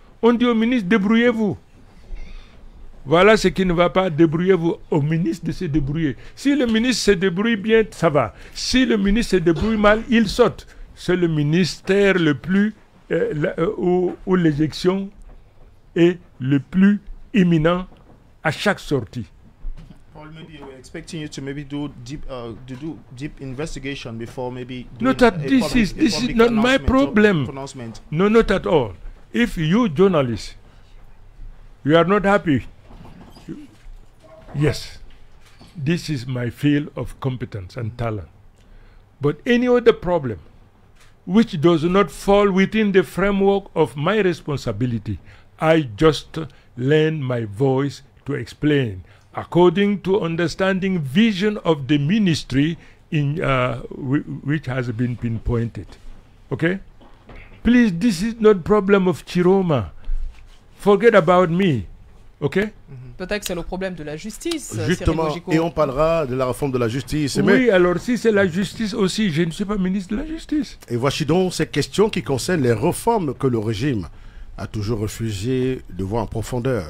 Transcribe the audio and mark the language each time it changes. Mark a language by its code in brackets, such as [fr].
[fr] On dit au ministre, débrouillez-vous. Voilà ce qui ne va pas, débrouillez-vous. Au ministre de se débrouiller. Si le ministre se débrouille bien, ça va. Si le ministre se débrouille mal, il saute. C'est le ministère le plus, où l'éjection est le plus imminent à chaque sortie. [en] Paul, maybe we're expecting you to maybe do deep investigation before maybe Not that this is not my problem. No, not at all. If you journalists, you are not happy, yes, this is my field of competence and talent. But any other problem which does not fall within the framework of my responsibility, I just lend my voice to explain according to understanding vision of the ministry in which has been pinpointed. Okay? Please, this is not problem of Chiroma. Forget about me. Okay? [fr] Peut-être que c'est le problème de la justice. Justement, et on parlera de la réforme de la justice. Oui, alors si c'est la justice aussi, je ne suis pas ministre de la justice. Et voici donc ces questions qui concernent les réformes que le régime a toujours refusé de voir en profondeur.